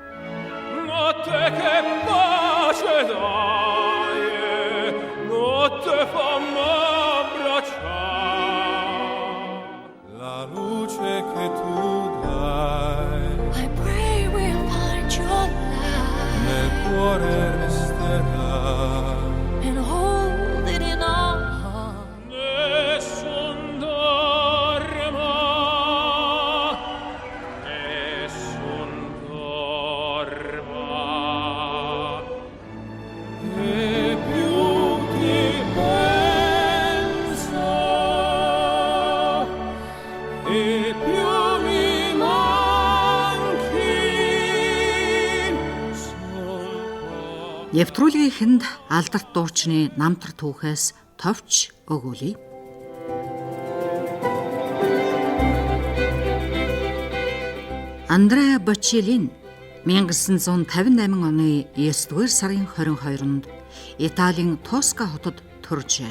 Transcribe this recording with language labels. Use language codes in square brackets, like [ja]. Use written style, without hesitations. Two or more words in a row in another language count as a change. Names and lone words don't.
[en] I pray we'll find your light and hold it in our heart. [it] Nessun dorma, e più ti penso, e più mi manchi. [mn] Нэвтрүүлгийн эхэнд алдарт дуучны намтар түүхээс товч өгүүлье. Андреа Бочелли 1958 оны 9-р сарын 22-нд Италийн Тоска хотод төржээ.